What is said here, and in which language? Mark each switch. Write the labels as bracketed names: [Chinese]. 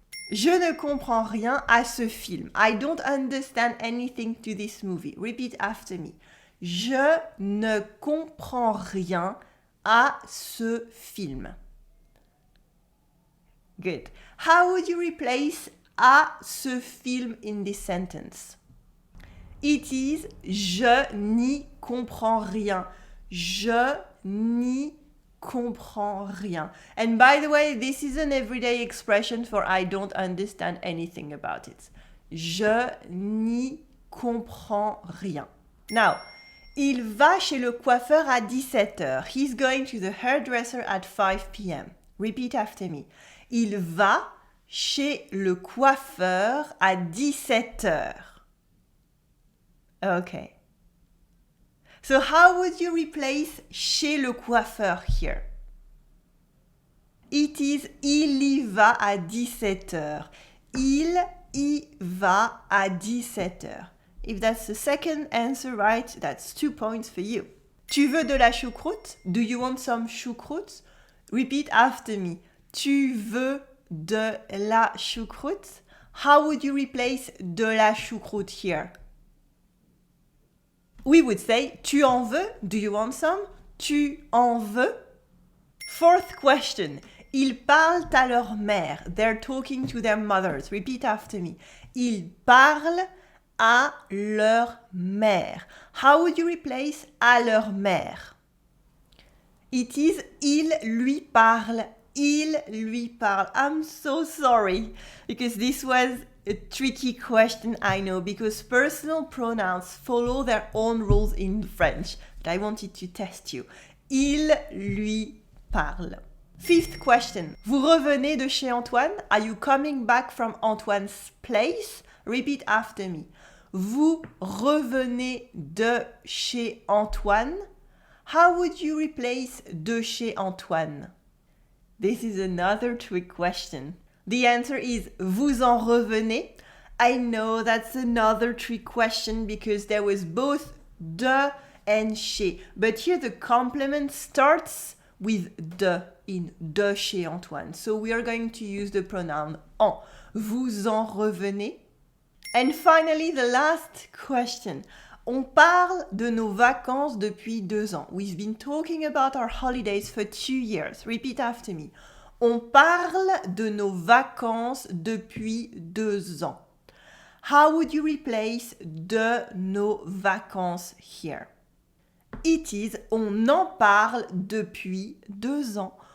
[French] Je ne comprends rien à ce film. [English] I don't understand anything to this movie. Repeat after me. [French] Je ne comprends rien à ce film. [English] Good. How would you replace [French] à ce film [English] in this sentence? It is [French] je n'y comprends rien. Je n'y comprends rien. [English] And by the way, this is an everyday expression for I don't understand anything about it. [French] Je n'y comprends rien. [English] Now, [French] il va chez le coiffeur à 17h. [English] He's going to the hairdresser at 5 p.m. Repeat after me. [French] Il va chez le coiffeur à 17h. [English] Okay. So how would you replace [French] chez le coiffeur [English] here? It is [French] il y va à 17h. Il y va à 17h. [English] If that's the second answer right, that's 2 points for you. [French] Tu veux de la choucroute? [English] Do you want some choucroute? Repeat after me. [French] Tu veux de la choucroute? [English] How would you replace [French] de la choucroute [English] here? We would say, [French] tu en veux? [English] Do you want some? [French] Tu en veux? [English] Fourth question. [French] Ils parlent à leur mère. [English] They're talking to their mothers. Repeat after me. [French] Ils parlent à leur mère. [English] How would you replace [French] à leur mère? [English] It is [French] il lui parle. Il lui parle. [English] I'm so sorry because this was a tricky question, I know, because personal pronouns follow their own rules in French. But I wanted to test you. [French] Il lui parle. [English] Fifth question. [French] Vous revenez de chez Antoine? [English] Are you coming back from Antoine's place? Repeat after me. [French] Vous revenez de chez Antoine? [English] How would you replace [French] de chez Antoine? [English] This is another trick question. The answer is [French] vous en revenez. [English] I know that's another trick question because there was both de and chez. But here the complement starts with de in [French] de chez Antoine. [English] So we are going to use the pronoun en. [French] Vous en revenez. [English] And finally, the last question. [French] On parle de nos vacances depuis 2 ans. [English] We've been talking about our holidays for 2 years. Repeat after me. [French] On parle de nos vacances depuis 2 ans. [English] How would you replace [French] de nos vacances [English] here? It is [French] on en parle depuis 2 ans.